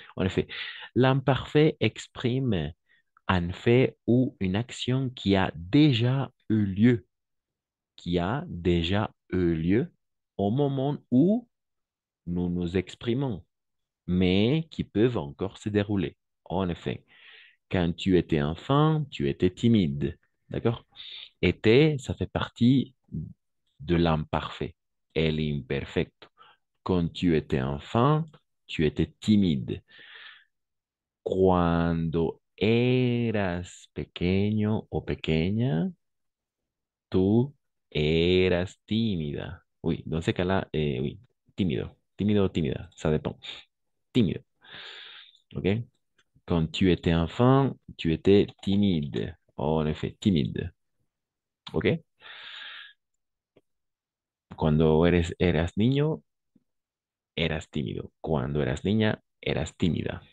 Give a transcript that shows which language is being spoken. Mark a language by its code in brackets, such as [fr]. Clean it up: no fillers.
[fr] En effet, l'imparfait exprime un fait ou une action qui a déjà eu lieu, qui a déjà eu lieu au moment où nous nous exprimons, mais qui peuvent encore se dérouler. En effet, quand tu étais enfant, tu étais timide. D'accord? Était, ça fait partie de l'imparfait. [es] El imperfecto. [fr] Quand tu étais enfant, tu étais timide. [es] Cuando eras pequeño o pequeña, tú eras tímida. [fr] Oui, dans ce cas-là, oui, [es] tímido. Tímido o tímida, [fr] ça dépend. [es] Tímido. [fr] OK? Quand tu étais enfant, tu étais timide. En effet, timide. ¿Ok? [es] Cuando eras niño, eras tímido. Cuando eras niña, eras tímida.